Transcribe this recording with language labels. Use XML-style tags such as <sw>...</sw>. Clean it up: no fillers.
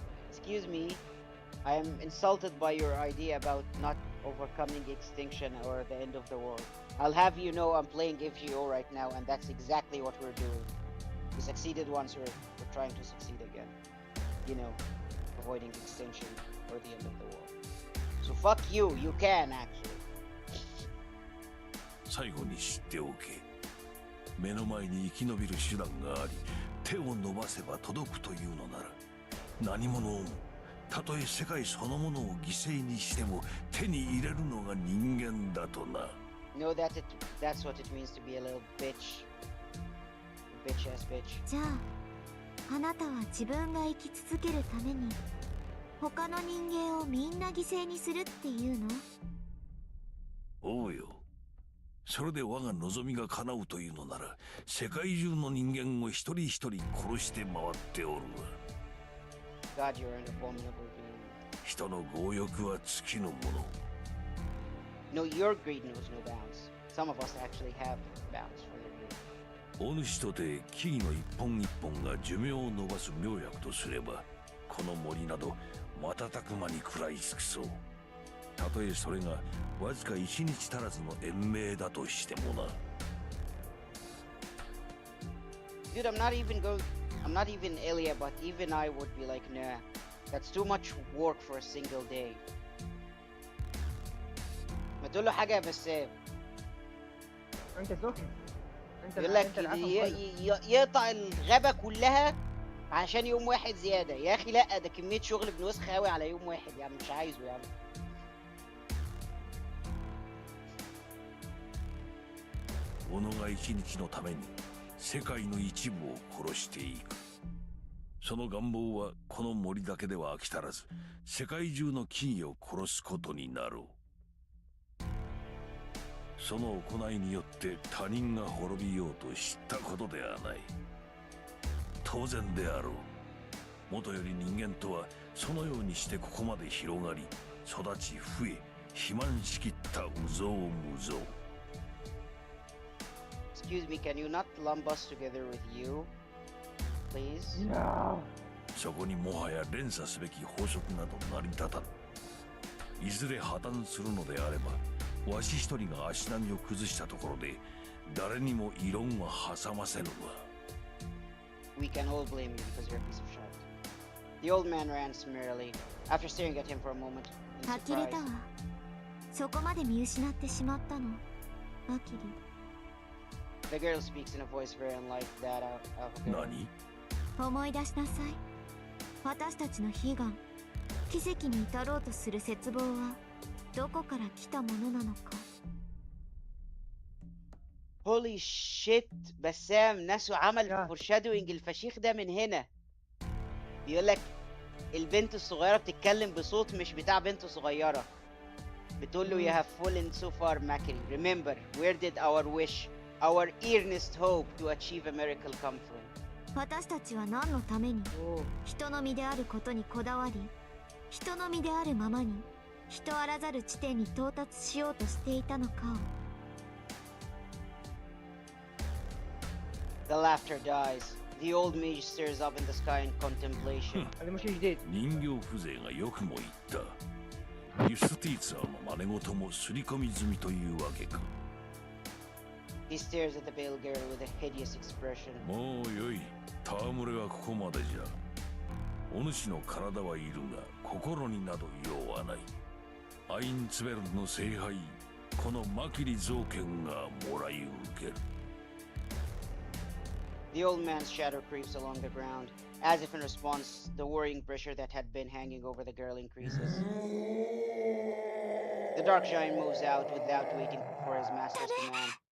<en>Excuse me, I am insulted by your idea about not overcoming extinction or the end of the world. I'll have you know I'm playing FGO right now, and that's exactly what we're doing. We succeeded once, we're trying to succeed again. You know, avoiding extinction or the end of the world. So fuck you, you can actually.</en> <ja>最後に知っておけ。目の前に生き延びる手段があり、手を伸ばせば届くというのなら、何者をも、たとえ世界そのものを犠牲にしても手に入れるのが人間だとな。</ja> <en>Know that that's what it means to be a little bitch. Bitch ass bitch.</en> <ja>じゃあ、あなたは自分が生き続けるために他の人間をみんな犠牲にするっていうの？おうよ。それで我が望みが叶うというのなら、世界中の人間を一人一人殺して回っておるわ。</ja> <en>God, you're an abominable being.</en> <ja>人の強欲は尽きぬもの。</ja> <en>No, your greed knows no bounds. Some of us actually have bounds for their greed.</en> <ja>お主とて木々の一本一本が寿命を延ばす妙薬とすれば、この森など瞬く間に食らい尽くそう。たとえそれがわずか一日足らずの延命だとしてもな。</ja> <en>Dude, I'm not even Elia, but even I would be like, nah, that's too much work for a single day.</en> <ar>ما تقول له حاجة يا بسام. انت سخن. انت يقول لك انت العسل كله. يقطع الغابة كلها عشان يوم واحد زيادة. يا أخي لأ، ده كمية شغل بنوسخ قوي على يوم واحد يا عم، مش عايزه يا عم.</ar> <ja>己が一日のために世界の一部を殺していく。その願望はこの森だけでは飽き足らず、世界中の木々を殺すことになろう。その行いによって他人が滅びようと知ったことではない。当然であろう。もとより人間とはそのようにしてここまで広がり、育ち増え、肥満しきった有象無象。</ja> <en>Excuse me, can you not lump us together with you? please.</en> <ja>いやそこにもはや連鎖すべき法則など成り立たぬ。いずれ破綻するのであれば、わし一人が足並みを崩したところで誰にも異論は挟ませぬわ。</ja> <en>We can all blame you because you're a piece of shit. The old man ran summarily, after staring at him for a moment in</en> <ja>呆れた</ja> <en>surprise.</en> <ja>わ。そこまで見失ってしまったの、マキリ。</ja> <en>The girl speaks in a voice very unlike that of a girl.</en> <ja>何？思い出しなさい。私たちの悲願、奇跡に至ろうとする絶望はどこから来たものなのか。</ja> <en>Holy shit</en> <ar>بسام ناسو عمل يا. foreshadowing الفشيخ ده من هنا. بيقولك البنت الصغيرة بتتكلم بصوت مش بتاع بنت صغيرة. بتقول له</ar> <en>you have fallen so far Makiri. Remember, where did our wish, our earnest hope to achieve a miracle come from?</en> <ja>私たちは何のためにおー人の身であることにこだわり、人の身であるままに人あらざる地点に到達しようとしていたのかを。</ja> <en>The laughter dies. The old mage stares up in the sky in contemplation.</en> <ar>هذا مش جديد.</ar> <ja>人形風情がよくも言った。ユスティーツァーの真似事も刷り込み済みというわけか。</ja> <en>He stares at the pale girl with a hideous expression.</en> <ja>もうよい。戯れはここまでじゃ。お主の体はいるが心になど用はない。アインツベルの聖杯、このマキリ造剣がもらい受ける。</ja> <en>The old man's shadow creeps along the ground, as if in response, the worrying pressure that had been hanging over the girl increases. The dark giant moves out without waiting for his master's command.</en>